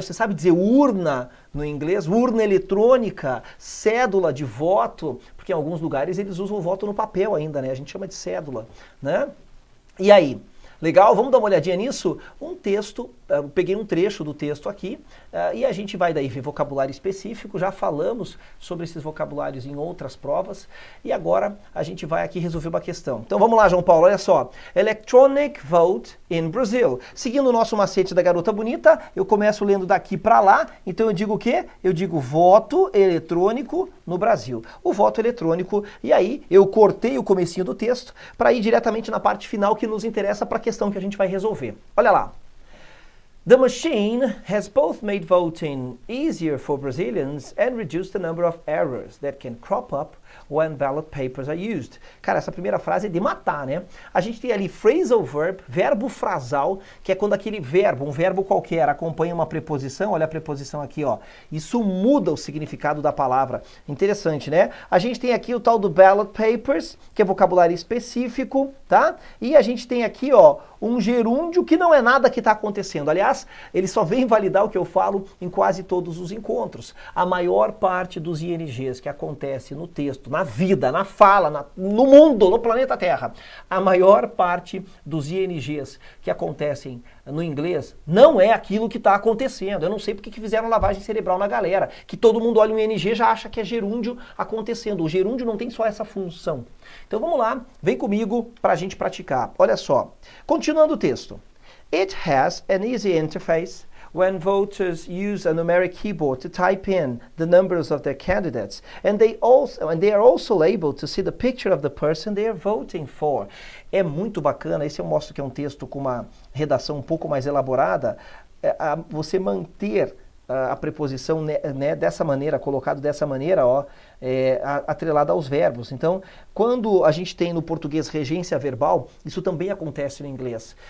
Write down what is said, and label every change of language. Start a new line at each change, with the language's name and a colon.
Portuguese: Você sabe dizer urna no inglês? Urna eletrônica, cédula de voto, porque em alguns lugares eles usam o voto no papel ainda, né? A gente chama de cédula, né? E aí? Legal? Vamos dar uma olhadinha nisso? Um texto eu peguei um trecho do texto aqui e a gente vai daí ver vocabulário específico, já falamos sobre esses vocabulários em outras provas e agora a gente vai aqui resolver uma questão. Então vamos lá, João Paulo, olha só.
English: Electronic vote in Brazil.
Portuguese: Seguindo o nosso macete da garota bonita, eu começo lendo daqui para lá, então eu digo o quê? Eu digo voto eletrônico no Brasil. O voto eletrônico, e aí eu cortei o comecinho do texto para ir diretamente na parte final que nos interessa para a questão que a gente vai resolver. Olha lá.
English: The machine has both made voting easier for Brazilians and reduced the number of errors that can crop up when ballot papers are used.
Portuguese: Cara, essa primeira frase é de matar, né? A gente tem ali phrasal verb, verbo frasal, que é quando aquele verbo, um verbo qualquer, acompanha uma preposição. Olha a preposição aqui, ó. Isso muda o significado da palavra. Interessante, né? A gente tem aqui o tal do ballot papers, que é vocabulário específico, tá? E a gente tem aqui, ó, um gerúndio que não é nada que está acontecendo. Aliás, ele só vem validar o que eu falo em quase todos os encontros. A maior parte dos INGs que acontece no texto, na vida, na fala, no mundo, no planeta Terra, a maior parte dos INGs que acontecem no inglês não é aquilo que está acontecendo. Eu não sei porque que fizeram lavagem cerebral na galera, que todo mundo olha um ING e já acha que é gerúndio acontecendo. O gerúndio não tem só essa função. Então vamos lá, vem comigo para a gente praticar. Olha só, continuando o texto.
English: It has an easy interface when voters use a numeric keyboard to type in the numbers of their candidates, and they are also able to see the picture of the person they are voting for.
Portuguese: É muito bacana, esse eu mostro que é um texto com uma redação um pouco mais elaborada, você manter a preposição né, dessa maneira, colocado dessa maneira, ó, atrelada aos verbos. Então, quando a gente tem no português regência verbal, isso também acontece no inglês.